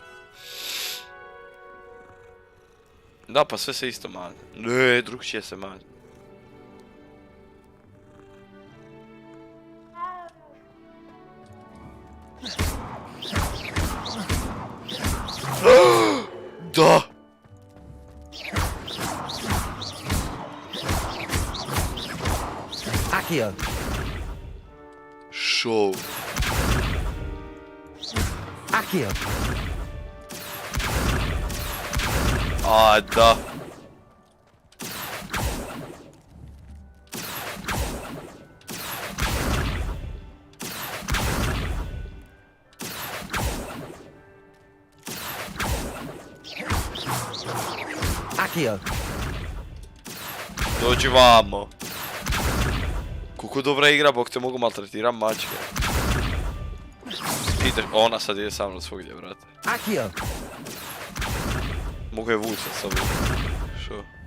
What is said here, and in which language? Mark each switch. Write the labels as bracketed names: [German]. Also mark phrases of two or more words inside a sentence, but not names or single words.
[Croatian] Da, pa sve se isto mazi. Ne, drugčije se mazi. Da! Accio! Show. Accio! A, da. Accio! Dođi vamo. Koliko dobra igra, bok te mogu maltretiram mačke. Ideš, ona sad ide sa mnom svugdje, brate. Accio! Mogu je vući sa sobom. Šo?